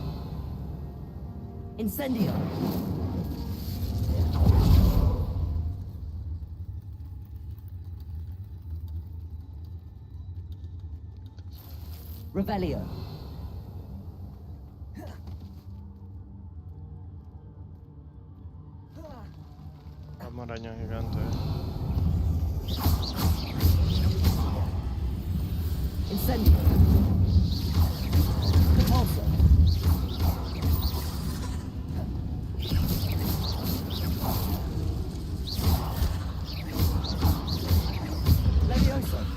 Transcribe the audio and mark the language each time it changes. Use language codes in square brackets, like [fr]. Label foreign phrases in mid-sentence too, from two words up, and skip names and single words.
[es] Incendio. Revelio. Vamos, araña gigante. Incendio. Caporso. Levioso.